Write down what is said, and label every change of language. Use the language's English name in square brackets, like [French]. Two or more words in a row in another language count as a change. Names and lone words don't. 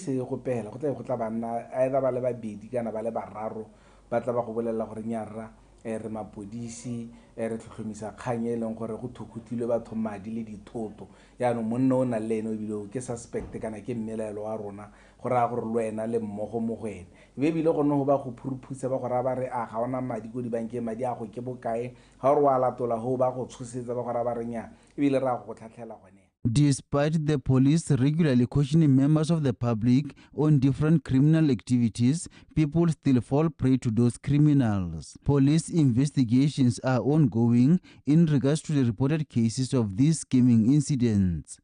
[Tswana] ise go pela go tla banna either ba le babedi kana ba le bararo ba tla ba go bolela gore nyarra re mapodisi re tlhotlhomisa kgang e leng gore go thukutilwe batho madi le dithoto yaanong monna o na le ene ebile ke suspect kana ke mmelaelo wa rona go raya gore le wena le mmogo mo go ene ebile go nne go ba go phuruphusa ba gore ba re a ga ona madi go dibankeng madi a go ke bokae ga gore wa latola go ba go tshosetsa ba gore ba re nya ebile re a go tlhatlhela gone. [English] Despite the police regularly cautioning members of the public on different criminal activities, people still fall prey to those criminals. Police investigations are ongoing in regards to the reported cases of these scheming incidents.